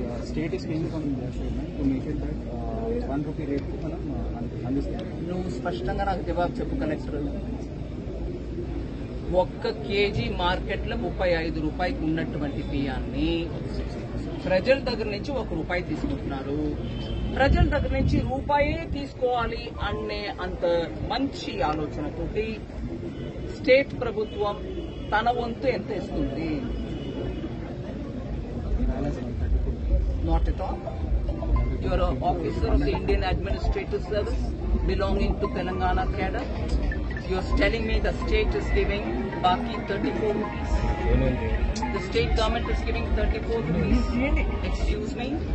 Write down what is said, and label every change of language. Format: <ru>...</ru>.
<en>State is paying from their side to make it that 1 rupee rate</en> <te>మనం అందిస్తాం. నువ్వు స్పష్టంగా నాకు జవాబు చెప్పు కలెక్టర్. 1 కేజీ మార్కెట్లో 35 రూపాయకి ఉన్నటువంటి బియ్యాన్ని ప్రజల దగ్గర నుంచి 1 రూపాయి తీసుకుంటున్నారు. ప్రజల దగ్గర నుంచి రూపాయే తీసుకోవాలి అనే అంత మంచి ఆలోచనతోటి స్టేట్ ప్రభుత్వం తన వంతు ఎంత ఇస్తుంది?</te> <en>Not at all. You are an officer of the Indian Administrative Service belonging to Telangana cadre. You are telling me the state is giving Baki 34 rupees. The state government is giving 34 rupees. Excuse me.</en>